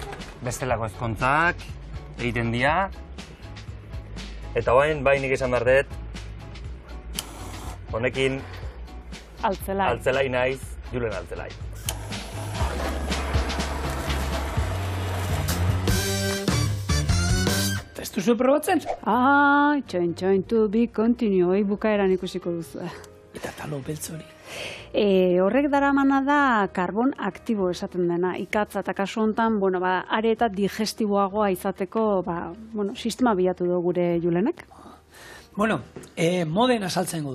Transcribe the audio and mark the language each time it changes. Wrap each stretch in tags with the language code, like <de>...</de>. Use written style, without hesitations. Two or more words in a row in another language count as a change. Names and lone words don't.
<eu>Bestelako ezkontzak egiten dira. Eta bai nik esan behar dut, honekin altzelai naiz, Julen altzelai. Ez duzu probatzen? Txoin,</eu> <en>to be continue,</en> <eu>hoi bukaeran ikusiko duzu. Eta talo beltz hori. Horrek daramana da karbon aktibo esaten dena. Ikatza eta kasu honetan, are eta digestiboagoa izateko, sistema bilatu du gure Julenek. Moden azaltzen du.</eu>